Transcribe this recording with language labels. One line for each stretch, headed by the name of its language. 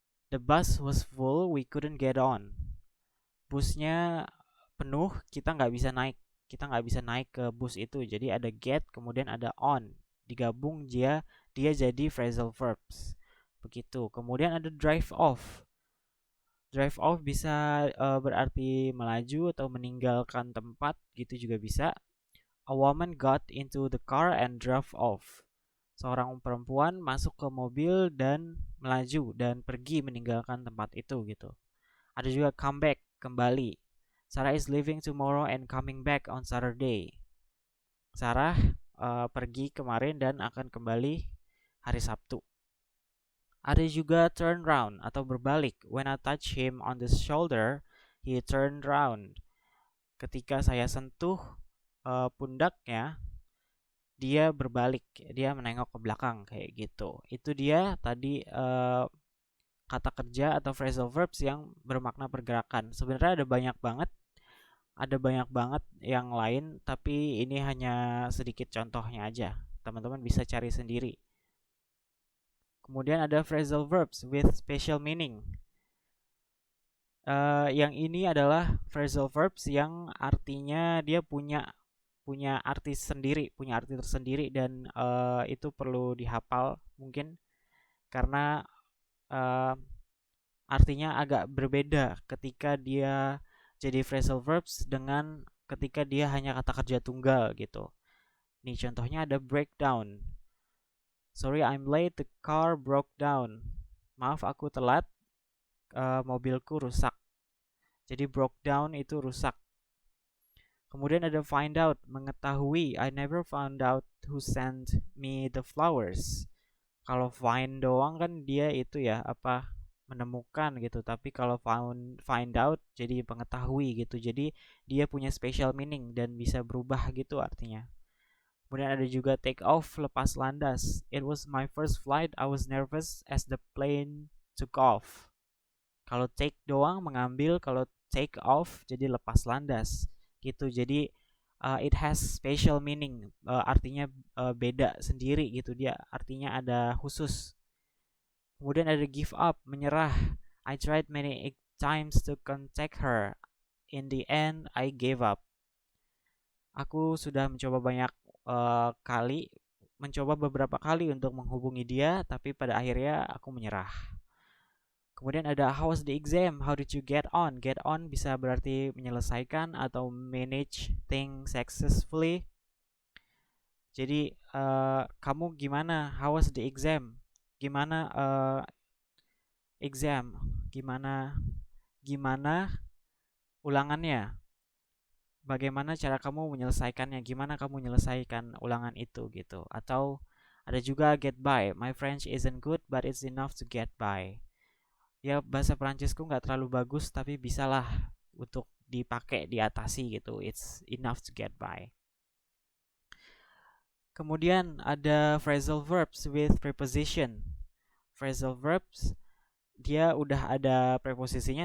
English: The bus was full, we couldn't get on.
Indonesian: Busnya penuh, kita nggak bisa naik. Kita nggak bisa naik ke bus itu. Jadi ada get, kemudian ada on. Digabung dia jadi phrasal verbs. Begitu. Kemudian ada drive off. Drive off bisa berarti melaju atau meninggalkan tempat, gitu juga bisa.
English: A woman got into the car and drove off.
Indonesian: Seorang perempuan masuk ke mobil dan melaju dan pergi meninggalkan tempat itu gitu. Ada juga
English: come back,
Indonesian: kembali.
English: Sarah is leaving tomorrow and coming back on Saturday.
Indonesian: Sarah pergi kemarin dan akan kembali hari Sabtu. Ada juga turn round atau berbalik.
English: When I touch him on the shoulder, he turned round.
Indonesian: Ketika saya sentuh pundaknya, dia berbalik, dia menengok ke belakang kayak gitu. Itu dia tadi kata kerja atau phrasal verbs yang bermakna pergerakan. Sebenarnya ada banyak banget yang lain, tapi ini hanya sedikit contohnya aja. Teman-teman bisa cari sendiri. Kemudian ada phrasal verbs with special meaning. Yang ini adalah phrasal verbs yang artinya dia punya arti sendiri, punya arti tersendiri, dan itu perlu dihafal mungkin karena uh, artinya agak berbeda ketika dia jadi phrasal verbs dengan ketika dia hanya kata kerja tunggal gitu. Nih contohnya ada breakdown.
English: Sorry, I'm late, the car broke down.
Indonesian: Maaf, aku telat, mobilku rusak. Jadi broke down itu rusak. Kemudian ada find out, mengetahui.
English: I never found out who sent me the flowers.
Indonesian: Kalau find doang kan dia itu ya menemukan gitu, tapi kalau find out jadi mengetahui gitu. Jadi dia punya special meaning dan bisa berubah gitu artinya. Kemudian ada juga take off, lepas landas.
English: It was my first flight, I was nervous as the plane took off.
Indonesian: Kalau take doang mengambil, kalau take off jadi lepas landas gitu. Jadi
English: it has special meaning,
Indonesian: artinya beda sendiri gitu, dia artinya ada khusus. Kemudian ada give up, menyerah.
English: I tried many times to contact her, in the end I gave up.
Indonesian: Aku sudah mencoba beberapa kali untuk menghubungi dia, tapi pada akhirnya aku menyerah. Kemudian ada
English: how was the exam? How did you get on? Get on
Indonesian: bisa berarti menyelesaikan atau
English: manage things successfully.
Indonesian: Jadi kamu gimana?
English: How was the exam?
Indonesian: Gimana exam? Gimana ulangannya? Bagaimana cara kamu menyelesaikannya? Gimana kamu menyelesaikan ulangan itu gitu? Atau ada juga get by.
English: My French isn't good but it's enough to get by.
Indonesian: Ya bahasa Perancisku nggak terlalu bagus tapi bisalah untuk dipakai diatasi gitu.
English: It's enough to get by.
Indonesian: Kemudian ada phrasal verbs with preposition. Phrasal verbs dia udah ada preposisinya.